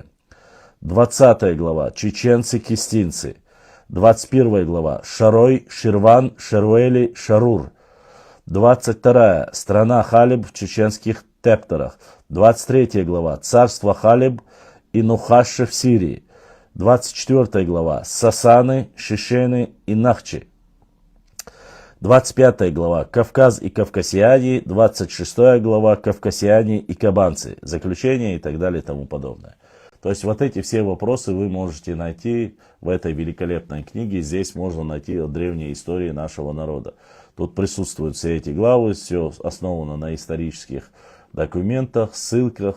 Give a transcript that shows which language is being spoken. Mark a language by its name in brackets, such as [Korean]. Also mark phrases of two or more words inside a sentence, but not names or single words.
[Russian] 20 глава. Чеченцы-кистинцы. 21 глава. Шарой, Ширван, Шаруэли, Шарур. 22. Страна Халеб в чеченских тепторах. 23 глава. Царство Халеб и Нухаши в Сирии. 24 глава. Сасаны, Шишены и Нахчи. 25 глава. Кавказ и Кавкасиане. 26 глава. Кавкасиане и Кабанцы. Заключение и так далее и тому подобное. То есть вот эти все вопросы вы можете найти в этой великолепной книге. Здесь можно найти древние истории нашего народа. Тут присутствуют все эти главы, все основано на исторических документах, ссылках.